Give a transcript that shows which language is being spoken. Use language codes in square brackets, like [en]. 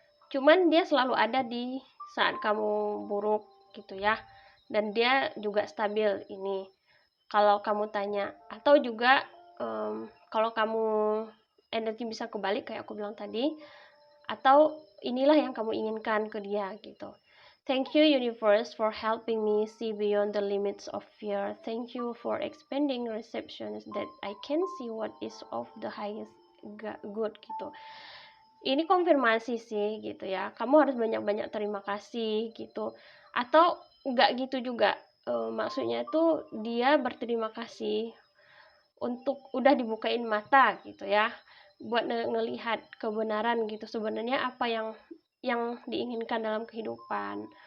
[id] Cuman dia selalu ada di saat kamu buruk gitu ya. Dan dia juga stabil ini. Kalau kamu tanya, atau juga kalau kamu energi bisa kebalik kayak aku bilang tadi, atau inilah yang kamu inginkan ke dia gitu. [en] Thank you universe for helping me see beyond the limits of fear. Thank you for expanding receptions that I can see what is of the highest good gitu. [id] Ini konfirmasi sih gitu ya. Kamu harus banyak-banyak terima kasih gitu. Atau enggak gitu juga. Maksudnya tuh dia berterima kasih untuk udah dibukain mata gitu ya, buat ngelihat kebenaran gitu, sebenarnya apa yang diinginkan dalam kehidupan.